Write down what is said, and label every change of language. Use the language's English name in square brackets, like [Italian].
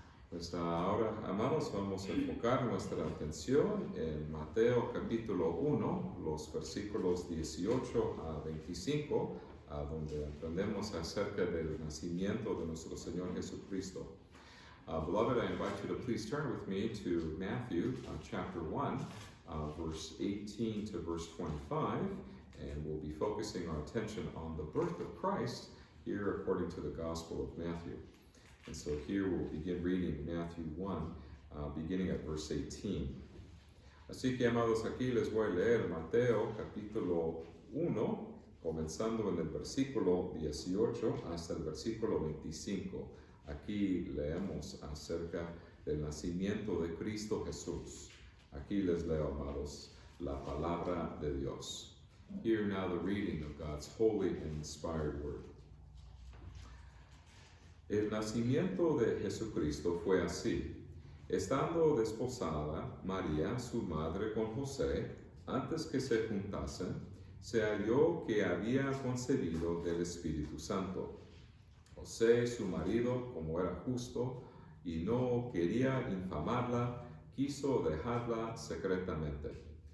[Spanish] Pues ahora, amados, vamos a enfocar nuestra atención en Mateo capítulo 1, los versículos 18 a 25, donde aprendemos acerca del nacimiento de nuestro Señor Jesucristo. [English] Beloved, I invite you to please turn with me to Matthew chapter 1, verse 18 to verse 25, and we'll be focusing our attention on the birth of Christ here according to the Gospel of Matthew. And so here we'll begin reading Matthew 1, beginning at verse 18. [Spanish] Así que, amados, aquí les voy a leer Mateo capítulo 1, comenzando en el versículo 18 hasta el versículo 25. Aquí leemos acerca del nacimiento de Cristo Jesús. Aquí les leo, amados, la palabra de Dios. [English] Hear now the reading of God's holy and inspired word. [Spanish] El nacimiento de Jesucristo fue así. Estando desposada María, su madre, con José, antes que se juntasen, se halló que había concebido del Espíritu Santo. José, su marido, como era justo y no quería infamarla, quiso dejarla secretamente.